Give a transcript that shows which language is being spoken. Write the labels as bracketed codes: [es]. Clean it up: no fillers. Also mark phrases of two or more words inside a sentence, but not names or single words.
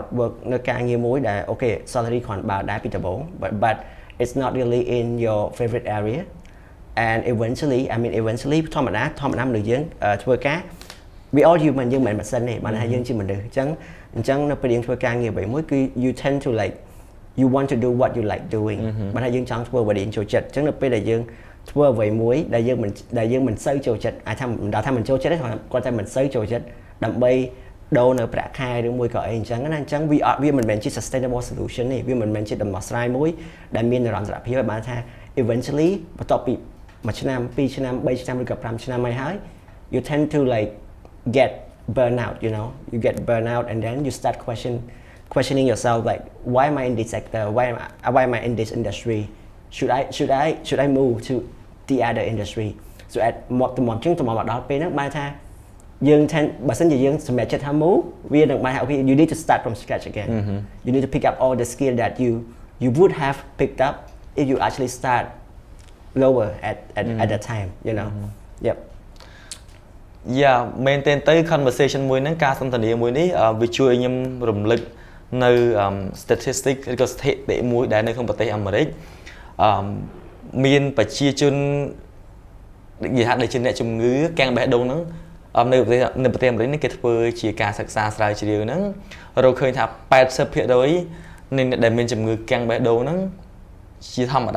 [km] work នៅការងារមួយដែលអូខេ salary គ្រាន់បើដែរពីដំបូង [en] but it's not really in your favorite area and eventually [km] ធម្មតាមនុស្សយើងធ្វើការ [en] we all human [km] យើងមិនមែនម៉ាស៊ីនទេបានថាយើងជា មនុស្សអញ្ចឹងនៅពេលយើងធ្វើការងារអ្វីមួយគឺ [en] you tend to like you want to do what you like doing [km] បានថាយើងចង់ធ្វើអ្វីដែលយើងចូលចិត្តអញ្ចឹងនៅ ពេលដែលយើងធ្វើអ្វីមួយដែលយើងមិនសូវចូលចិត្តអាចថាមិនចូលចិត្តទេគាត់តែមិនសូវចូលចិត្តដើម្បីដូរនៅប្រាក់ខែឬមួយក៏អីអញ្ចឹងណាអញ្ចឹងវាមិនមែនជា [en] sustainable solution [km] ទេវាមិនមែនជាដំណោះស្រាយមួយដែលមាននិរន្តរភាពបានថា eventually បន្ទាប់ពី1ឆ្នាំ2ឆ្នាំ3ឆ្នាំឬក៏5ឆ្នាំហើយ [en] you tend to like get burnout you know you get burnout and then you start questioning yourself like why am I in this sector why am I in this industry should I move to the other industry so at [km] មកដល់ពេលហ្នឹងបានថាយើងបើសិនជាយើងសម្រេចចិត្តថា [en] move [km] វានឹងបានថា [en] okay you need to start from scratch again you need to pick up all the skill that you would have picked up if you actually start lower at that time you know yep [km] yeah មែនទែនទៅ conversation មួយហ្នឹងការសន្ទនាមួយនេះវាជួយឲ្យខ្ញុំរំលឹកនៅ statistic ឬក៏ស្ថិតិមួយដែលនៅក្នុងប្រទេសអាមេរិកមានប្រជាជននិយាយថាដូចជាអ្នកជំងឺកាំងបេះដូងហ្នឹងនៅប្រទេសអាមេរិកនេះគេធ្វើជាការសិក្សាស្រាវជ្រាវហ្នឹងរកឃើញថា 80% នៃអ្នកដែលមានជំងឺកាំងបេះដូងហ្នឹងជាធម្មតា